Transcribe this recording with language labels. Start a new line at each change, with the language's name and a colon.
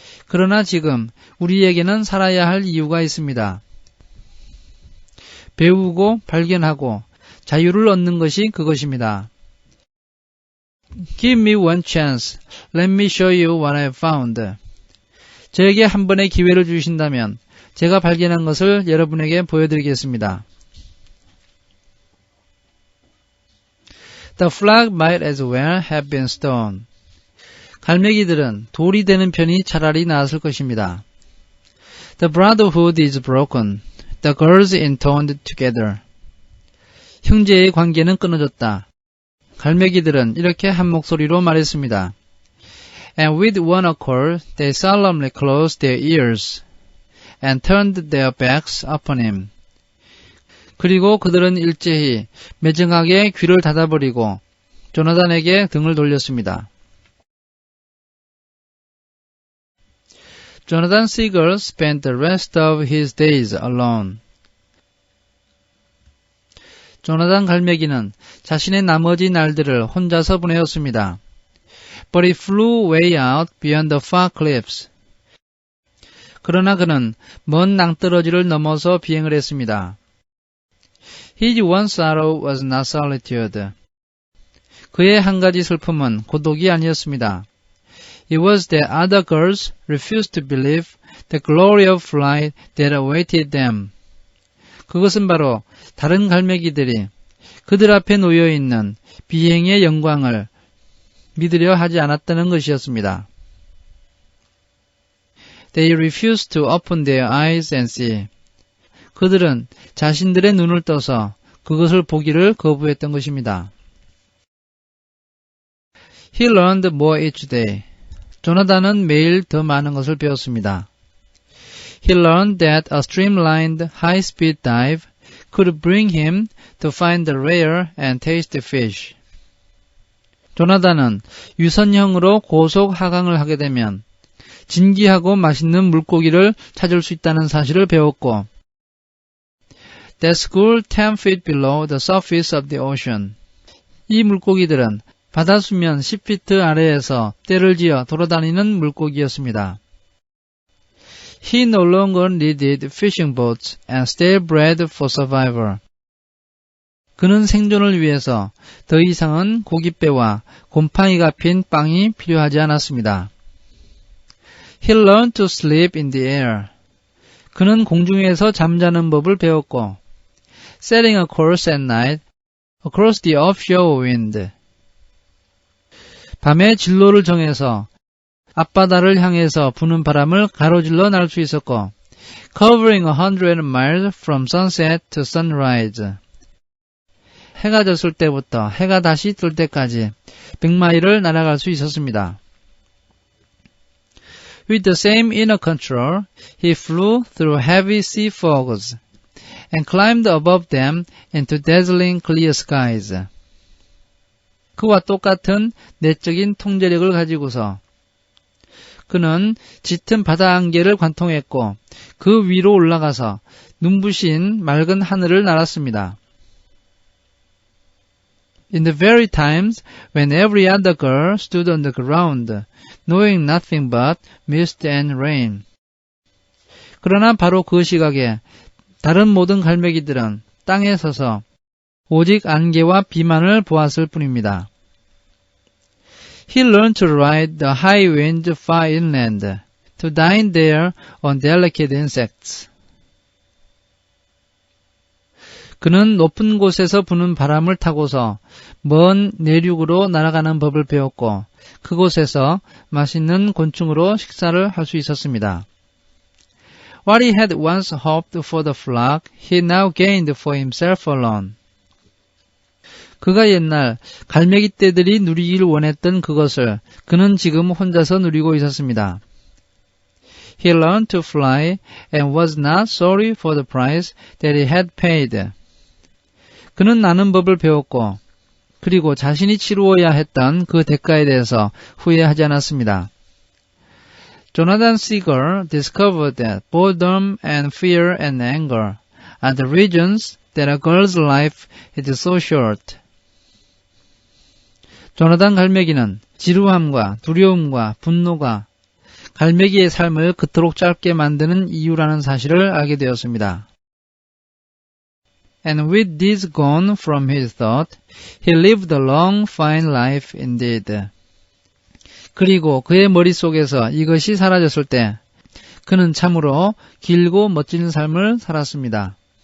Korean: 그러나 지금 우리에게는 살아야 할 이유가 있습니다. 배우고 발견하고 자유를 얻는 것이 그것입니다.
English: Give me one chance. Let me show you what I have found.
Korean: 저에게 한 번의 기회를 주신다면 제가 발견한 것을 여러분에게 보여드리겠습니다.
English: The flock might as well have been stone.
Korean: 갈매기들은 돌이 되는 편이 차라리 나았을 것입니다.
English: The brotherhood is broken. The girls intoned together.
Korean: 형제의 관계는 끊어졌다. 갈매기들은 이렇게 한 목소리로 말했습니다.
English: And with one accord they solemnly closed their ears and turned their backs upon him.
Korean: 그리고 그들은 일제히 매정하게 귀를 닫아버리고 조나단에게 등을 돌렸습니다.
English: Jonathan Seagull spent the rest of his days alone.
Korean: 조나단 갈매기는 자신의 나머지 날들을 혼자서 보내었습니다.
English: But he flew way out beyond the far cliffs.
Korean: 그러나 그는 먼 낭떠러지를 넘어서 비행을 했습니다.
English: His one sorrow was not solitude.
Korean: 그의 한 가지 슬픔은 고독이 아니었습니다.
English: It was that other girls refused to believe the glory of flight that awaited them.
Korean: 그것은 바로 다른 갈매기들이 그들 앞에 놓여있는 비행의 영광을 믿으려 하지 않았다는 것이었습니다.
English: They refused to open their eyes and see.
Korean: 그들은 자신들의 눈을 떠서 그것을 보기를 거부했던 것입니다.
English: He learned more each day.
Korean: 조나단은 매일 더 많은 것을 배웠습니다.
English: He learned that a streamlined high-speed dive could bring him to find the rare and tasty fish.
Korean: 조나단은 유선형으로 고속 하강을 하게 되면 진귀하고 맛있는 물고기를 찾을 수 있다는 사실을 배웠고
English: That school 10 feet below the surface of the ocean.
Korean: 이 물고기들은 바다 수면 10피트 아래에서 떼를 지어 돌아다니는 물고기였습니다.
English: He no longer needed fishing boats and stale bread for survival.
Korean: 그는 생존을 위해서 더 이상은 고깃배와 곰팡이가 핀 빵이 필요하지 않았습니다.
English: He learned to sleep in the air.
Korean: 그는 공중에서 잠자는 법을 배웠고
English: Setting a course at night across the offshore wind.
Korean: 밤에 진로를 정해서 앞바다를 향해서 부는 바람을 가로질러 날 수 있었고
English: Covering 100 miles from sunset to sunrise.
Korean: 해가 졌을 때부터 해가 다시 뜰 때까지 100마일을 날아갈 수 있었습니다.
English: With the same inner control, he flew through heavy sea fogs and climbed above them into dazzling clear skies.
Korean: 그와 똑같은 내적인 통제력을 가지고서 그는 짙은 바다 안개를 관통했고 그 위로 올라가서 눈부신 맑은 하늘을 날았습니다.
English: In the very times when every other girl stood on the ground, knowing nothing but mist and rain.
Korean: 그러나 바로 그 시각에 다른 모든 갈매기들은 땅에 서서 오직 안개와 비만을 보았을 뿐입니다.
English: He learned to ride the high wind far inland, to dine there on delicate insects.
Korean: 그는 높은 곳에서 부는 바람을 타고서 먼 내륙으로 날아가는 법을 배웠고 그곳에서 맛있는 곤충으로 식사를 할 수 있었습니다.
English: What he had once hoped for the flock, he now gained for himself alone.
Korean: 그가 옛날 갈매기 떼들이 누리길 원했던 그것을 그는 지금 혼자서 누리고 있었습니다.
English: He learned to fly and was not sorry for the price that he had paid.
Korean: 그는 나는 법을 배웠고 그리고 자신이 치루어야 했던 그 대가에 대해서 후회하지 않았습니다.
English: Jonathan Seagull discovered that boredom and fear and anger are the reasons that a girl's life is so short.
Korean: 조나단 갈매기는 지루함과 두려움과 분노가 갈매기의 삶을 그토록 짧게 만드는 이유라는 사실을 알게 되었습니다.
English: And with this gone from his thought, he lived a long, fine life indeed.
Korean: 그리고 그의 머릿속에서 이것이 사라졌을 때 그는 참으로 길고 멋진 삶을 살았습니다.